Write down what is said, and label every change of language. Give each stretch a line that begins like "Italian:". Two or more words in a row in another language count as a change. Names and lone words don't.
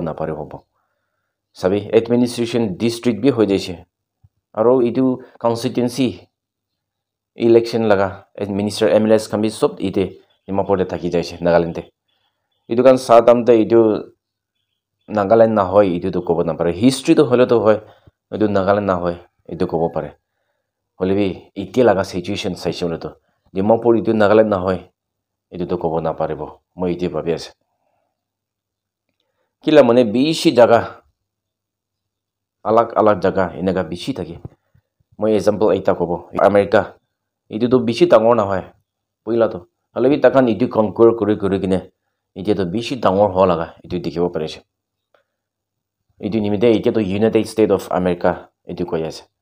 Naga Pidgin: na pare hobo sabe
English: administration district
Naga Pidgin: bi hoi jaise aro itu
English: constituency election
Naga Pidgin: laga
English: minister MLS
Naga Pidgin: kambi sob ite Dimapur de thaki jaise Nagaland te itu kan satamte itu Nagaland na hoy itu to kobo na pare history to hole to hoy itu Nagaland na hoy itu kobo pare hole bi itia laga situation saise hole to Dimapur itu Nagaland na hoy itu to kobo na paribo moi ite babi ase kila mane bishi jaga alag jaga enaga bishi thake moi example eta kobo America itu to bishi dangor na hoy poila to hale bi takan itu conquer kori kine itu to bishi dangor ho laga itu dikhibo parise itu nimide itu to United States of America itu koi ase